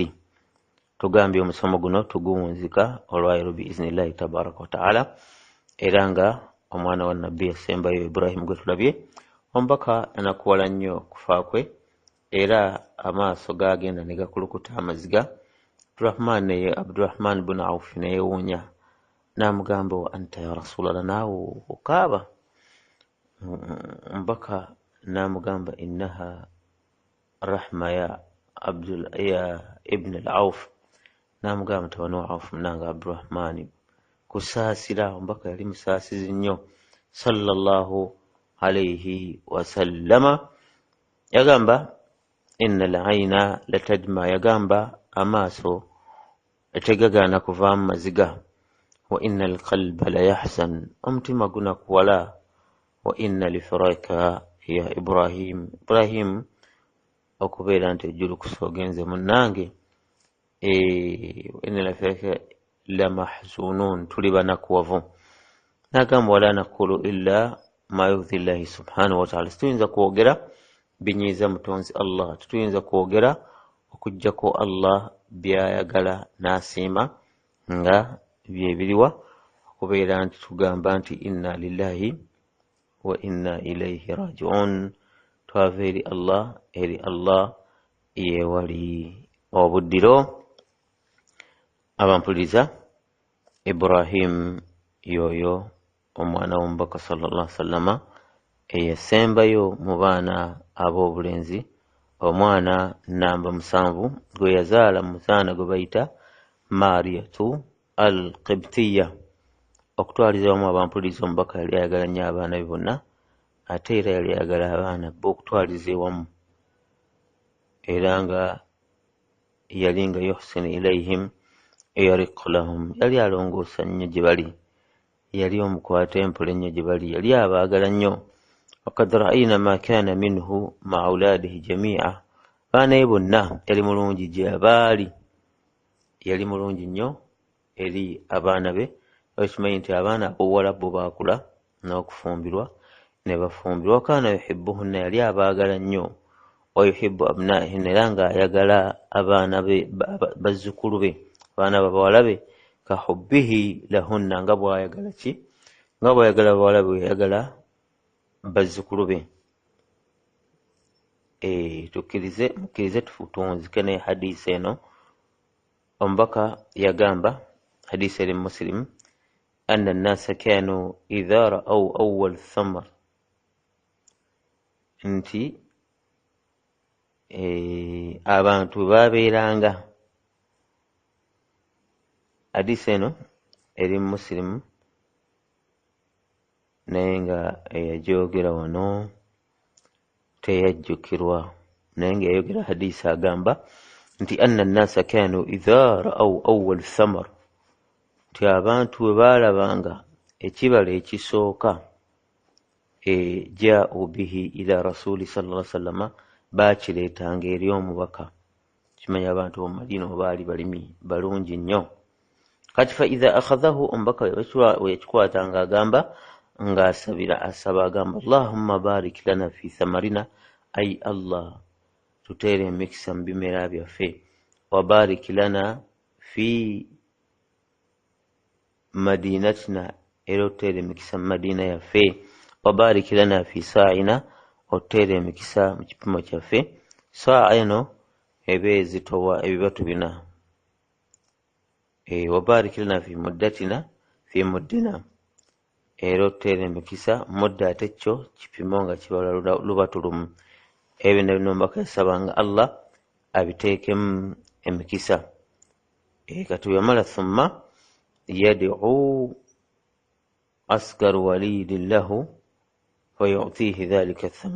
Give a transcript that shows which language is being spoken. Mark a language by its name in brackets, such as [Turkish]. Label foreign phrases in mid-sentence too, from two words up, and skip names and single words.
[Ganda] Tugambye omusomo guno tuguwunzika olwayiro [Arabic] بإذن الله تبارك وتعالى, [Ganda] era nga omwana wa nabbi yasembayo Ibrahim gwe tulabye, omubaka anakuwala nnyo okufa kwe, era amaaso gagenda ne gakulukuta amaziga. Abdurrahman bin Auf neyewuunya, n'amugamba [Arabic] وأنت يا رسول الله, [Ganda] naawe okaaba? Omubaka n'amugamba [Arabic] إنها رحمة يا ابن عوف, [Ganda] n'amugamba mutabani wa Auf munange Abdurrahman, kusaasira. Omubaka yali musaasizi nnyo [Arabic] صلى الله عليه وسلم. [Ganda] Yagamba [Arabic] إن العين لتدمع, [Ganda] yagamba amaaso tegagaana kuvaamu maziga. [Arabic] وإن القلب ليحزن, [Ganda] omutima gunakuwala. [Arabic] وإنا لفراقك يا إبراهيم, [Ganda] okubeera nti ojjulukusa ogenze munnange, [Arabic] وإنا لفراقك لمحزونون, [Ganda] tuli banakuwavu. [Arabic] N'agamba ولا نقول إلا ما يرضي الله سبحانه وتعالى, [Ganda] tuyinza kwogera binyiiza mutonzi Allah, tuyinza kwogera okuggyako Allah byayagala n'asiima nga byebiriwa, okubeera nti tugamba nti [Arabic] إنا لله وإنا إليه راجعون, [Ganda] twava eri Allah yewali obuddiro. Abampuliriza, Ibrahim yoyo omwana w'omubaka [Arabic] صلى الله عليه وسلم [Ganda] eyasembayo mu baana ab'obulenzi, omwana namba 7 gwe yazaala mu muzaana gwe bayita Mariyatu al-Qibtiyya. Okutwaliza wamu abampuliriza, omubaka yali ayagala nnyo abaana be bonna, ate era yali ayagala abaana be okutwaliza ewamu, era nga yali nga [Arabic] يحسن إليهم يرق لهم, [Ganda] yali alongoosa nnyo gye bali, yali omukwata empola ennyo gye bali, yali abaagala nnyo. [Arabic] وقد رأينا ما كان منه مع أولاده جميعا, [Ganda] baana be bonna yali mulungi gye baali, yali mulungi nnyo eri abaana be. Okimanyi nti abaana ab'obuwala bo baakula n'okufumbirwa ne bafumbirwa. [Arabic] كان يحبهن, [Ganda] yali abaagala nnyo. [Arabic] ويحب أبناءهن, [Ganda] era nga ayagala abaana be bazzukulu be, abaana babawala be, [Arabic] كحبه لهن, [Ganda] nga bw'ayagala ki? Nga bw'ayagala bawala be yayagala bazzukulu be. Mukkirize tuwunzike ne hadisi eno. Omubaka yagamba, hadisi eri Muslim, [Arabic] أن الناس كانوا إذا رأوا أول الثمر, nti [Ganda] abantu babeeranga, hadisi eno eri Muslim naye nga eyajogera wano teyajjukirwa, naye nga yayogera hadisi agamba nti [Arabic] أن الناس كانوا إذا رأوا أول الثمر, [Ganda] nti abantu bwe baalabanga ekibala ekisooka, [Arabic] جاءوا به إلى رسول صلى الله عليه وسلم, [Ganda] baakireetanga eri omubaka. Kimanya abantu b'omu Madiina baali balimi balungi nnyo. Kati [Arabic] فإذا أخذه, [Ganda] omubaka weyakikwatanga agamba asaba agamba [Arabic] اللهم بارك لنا في ثمرنا, [Ganda] ay Allah tuteere emikisa mu bimera byaffe, [Arabic] وبارك لنا في مدينتنا, [Ganda] era otuteere emikisa mu Madiina yaffe, [Arabic] وبارك لنا في صاعنا, [Ganda] otuteere emikisa mu kipimo kyaffe. Saa eno eba ezitowa ebibatu 4. [Arabic] وبارك لنا في مدتنا في مدنا, [Ganda] era otteera emikisa mudde ate kyo kipimo nga kibala lubatu lumu. Ebyo nabino mbaka yasabanga Allah abiteekemu emikisa. Kati yamala [Arabic] ثم يدعو أصغر وليد له فيعطيه ذلك الثمر.